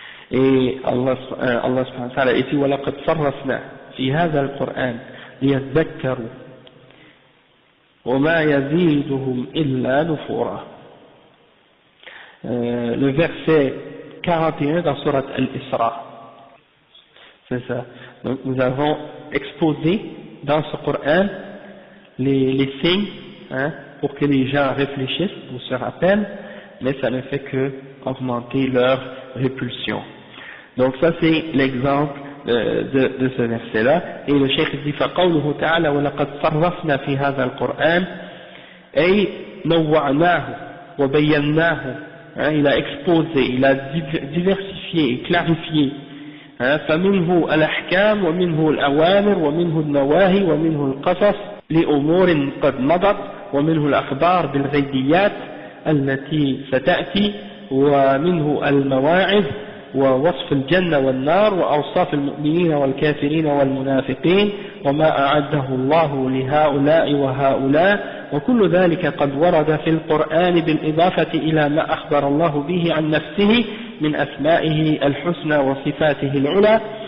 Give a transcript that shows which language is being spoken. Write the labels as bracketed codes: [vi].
[fr] Et Allah subhanahu wa ta'ala dit [ar] وَلَقَدْ صَرَّفْنَا فِي هَذَا الْقُرْآنِ لِيَذَّكَّرُوا وَمَا يَزِيدُهُمْ إِلَّا نُفُورًا. [fr] Le verset 41 dans Surat Al-Isra. C'est ça. Donc nous avons exposé dans ce Coran les signes, pour que les gens réfléchissent ou se rappellent, mais ça ne fait que augmenter leur répulsion. Donc ça c'est l'exemple de ce verset-là. Et le cheikh dit [ar] فَقَوْلُهُ تَعَالَى وَلَقَدْ صَرَّفْنَا فِي هَذَا الْقُرْآنِ أي نوعناه وبيناه. [fr] Il a exposé, il a diversifié et clarifié. [ar] فمنه الأحكام ومنه الأوامر ومنه النواهي ومنه القصص لأمور قد مضت ومنه الأخبار بالغيبيات التي ستأتي ومنه المواعظ ووصف الجنة والنار وأوصاف المؤمنين والكافرين والمنافقين وما أعده الله لهؤلاء وهؤلاء وكل ذلك قد ورد في القرآن بالإضافة إلى ما أخبر الله به عن نفسه من أسمائه الحسنى وصفاته العلى